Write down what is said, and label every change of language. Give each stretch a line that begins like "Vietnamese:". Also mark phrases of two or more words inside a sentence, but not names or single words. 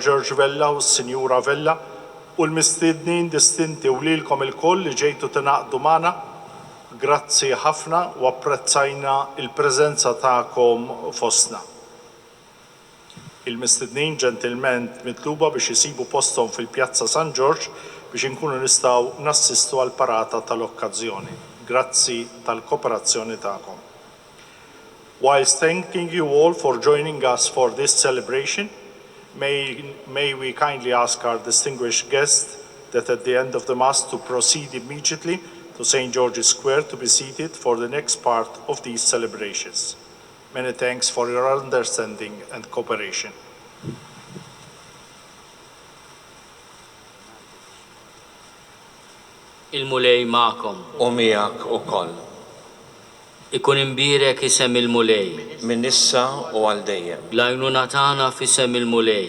Maltese: George Vella u s-Sinjura Vella u l-mistiednin distinti u lilkom il-koll li ġejtu tingħaqdu magħna, grazzi ħafna u apprezzajna il-preżenza tagħkom fostna. Il-mistiednin ġentilment mitluba biex isibu posthom fil-Pjazza San George biex inkunu nistgħu nassistu għal parata tal-okkażjoni. Grazzi tal-kooperazzjoni tagħkom.
English: Whilst thanking you all for joining us for this celebration, may we kindly ask our distinguished guests that at the end of the Mass to proceed immediately to St. George's Square to be seated for the next part of these celebrations. Many thanks for your understanding and cooperation.
Maltese: Il-mulej ma'kom. U miegħek ukoll. Ikun imbirek isem il-mulej. Min issa u għal dejjem. L-għajnuna tagħna f'isem il-mulej.